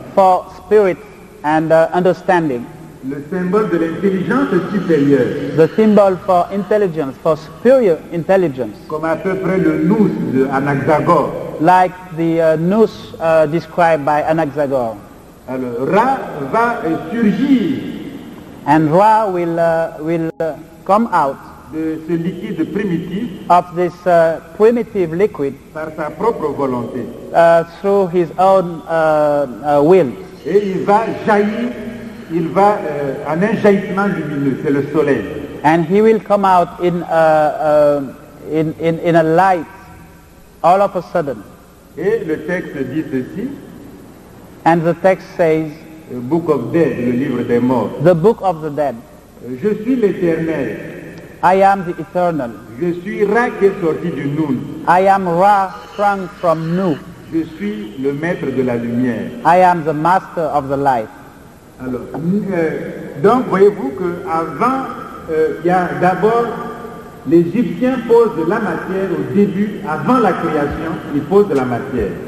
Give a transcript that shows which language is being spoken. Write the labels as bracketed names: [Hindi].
[English] for spirit and understanding. [French] Le symbole de l'intelligence supérieure, [English] The symbol for intelligence, for superior intelligence. [French] comme à peu près le nous de Anaxagore. [English] Like the nous described by Anaxagore. [French] Alors, Ra va surgir [English] And Ra will come out [French] de ce liquide primitif [English] of this primitive liquid [French] par sa propre volonté. [English] through his own will. [French] Et il va jaillir, il va en un jaillissement lumineux, c'est le soleil. [English] And he will come out in a light all of a sudden. [French] Et le texte dit ceci, [English] And the text says, [French] le [English] Book of Dead, [French] le livre des morts. [English] the book of the dead. [French] Je suis l'Éternel, [English] I am the eternal. [French] je suis Ra qui est sorti du Nun, [English] I am Ra sprung from Nu. [French] je suis le maître de la lumière. [English] I am the master of the light. [French] Alors, donc voyez-vous qu'avant, il y a d'abord, l'Égyptien pose de la matière au début, avant la création, il pose de la matière.